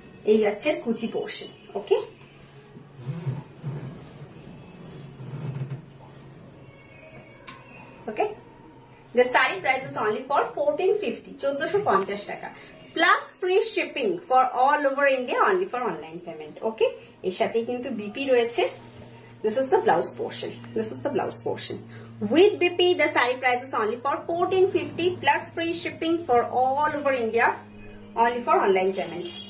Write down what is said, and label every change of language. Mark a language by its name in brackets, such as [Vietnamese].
[Bangla] এই যাচ্ছে কুচি portion. Okay, okay. [English] The saree price is only for 1450, 1450 টাকা, plus free shipping for all over India, only for online payment. [Bangla] Okay, এর সাথে কিন্তু বিপি রয়েছে। [English] This is the blouse portion. This is the blouse portion. With BP, the saree price is only for 1450 plus free shipping for all over India, only for online payment.